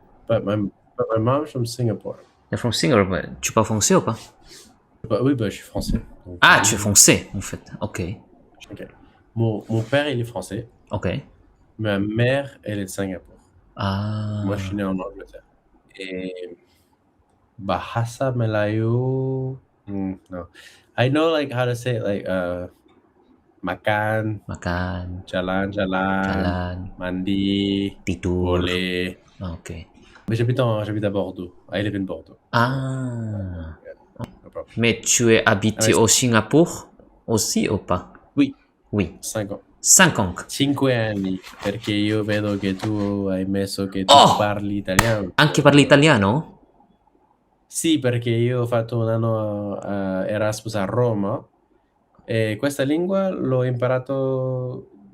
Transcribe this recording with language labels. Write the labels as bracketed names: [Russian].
[English] but my mom's from Singapore. You're from Singapore. [French] Tu parles français ou pas? Bah, oui, bah, je suis français. Donc, Ah, tu es français, en fait. Ok. ok. Mon père, il est français. Ok. Ma mère, elle est de Singapour. Ah. Moi, je suis né en Angleterre. Et Bahasa Melayu. No. [English] I know like how to say it, like makan, [Malay] Makan, jalan, jalan, mandi, tidur. boleh. Ah, ok. [French] Mais j'habite à Bordeaux. [English] I live in Bordeaux. Ah. No problem. [French] Mais tu es habité au Singapour aussi ou pas? Oui, Oui. 5 ans. 5 ans. [Italian] 5 anni, perché io vedo che tu hai messo che tu Oh! parli italiano. Anche parli italiano? Sì, perché io ho fatto un anno a Erasmus a Roma e questa lingua l'ho imparato